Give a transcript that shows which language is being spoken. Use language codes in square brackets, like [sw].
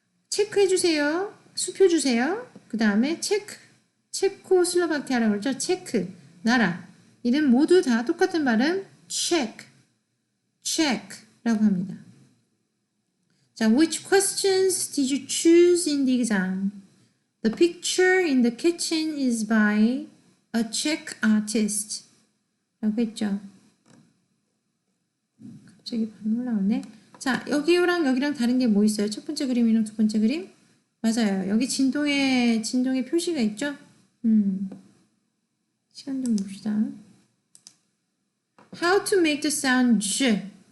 [ko] 체크해 주세요. 수표 주세요. 그 다음에 체코슬로바키아라고 그러죠. 체크, 나라. 이름 모두 다 똑같은 발음 check라고 합니다. [en] 자, which questions did you choose in the exam? The picture in the kitchen is by a Czech artist. [ko] 라고 했죠. 갑자기 반 올라오네. 자, 여기랑 다른 게 뭐 있어요? 첫 번째 그림이랑 두 번째 그림? 맞아요. 여기 진동의 표시가 있죠? 시간 좀 봅시다. [en] How to make the sound j.